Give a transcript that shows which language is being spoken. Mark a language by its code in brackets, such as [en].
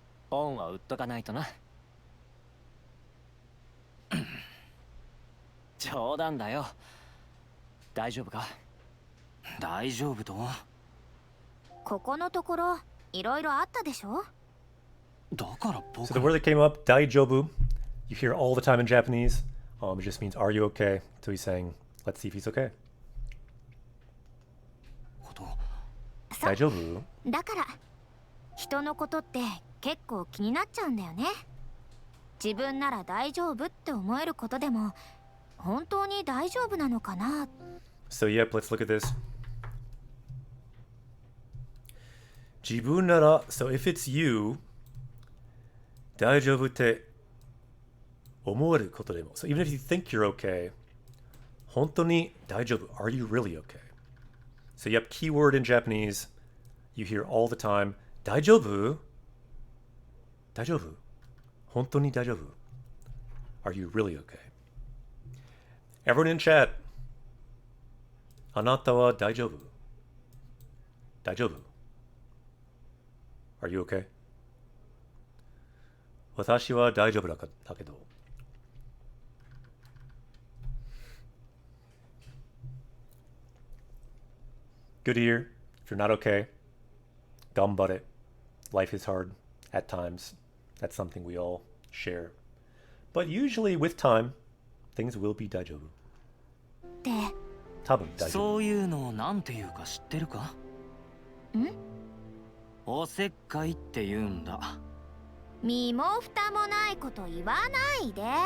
[ja] 恩は売っとかないとな。冗談だよ。大丈夫か？大丈夫とは。ここのところいろいろあったでしょ。だから僕。 [en] So the word that came up, daijobu, you hear all the time in Japanese. It just means, are you okay? So he's saying, let's see if he's okay. [ja] 大丈夫？だから人のことって結構気になっちゃうんだよね。自分なら大丈夫って思えることでも本当に大丈夫なのかな。 [en] So yep, let's look at this. [ja] 自分なら [en] so if it's you [ja] 大丈夫って思えることでも [en] so even if you think you're okay [ja] 本当に大丈夫 [en] are you really okay? So yep, keyword in Japanese you hear all the time [ja] 大丈夫大丈夫本当に大丈夫 [en] are you really okay? Everyone in chat [ja] あなたは大丈夫大丈夫 [en] Are you okay? [ja] 私は大丈夫だけど [en] Good to hear. If you're not okay, [ja] 頑張れ. [en] Life is hard at times. That's something we all share. But usually with time, things will be 大丈夫. [ja] 多分大丈夫。そういうのをなんていうか知ってるか？ん？おせっかいって言うんだ。身も蓋もないこと言わないで。